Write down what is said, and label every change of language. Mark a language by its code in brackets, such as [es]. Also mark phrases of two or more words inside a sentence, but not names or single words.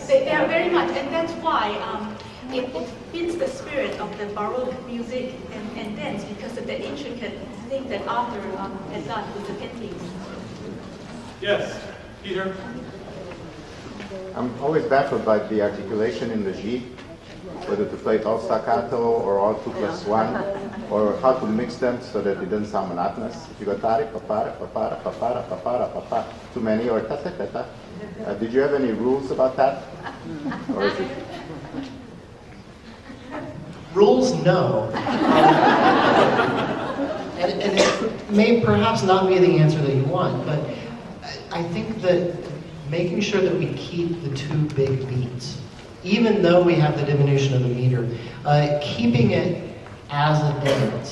[en] They are very much, and that's why it fits the spirit of the Baroque music and dance because of the intricate thing that Arthur has done with the paintings. Yes, Peter. I'm always baffled by the articulation in the G, whether to play it all staccato or all 2+1, or how to mix them so that it doesn't sound monotonous. If you go tari, papara, papara, papara, papara, papara, too many, or ta-ta-ta-ta. Did you have any rules about that? Or is it... Rules, no. And it may perhaps not be the answer that you want, but I think that making sure that we keep the two big beats, even though we have the diminution of the meter, keeping it as a dance.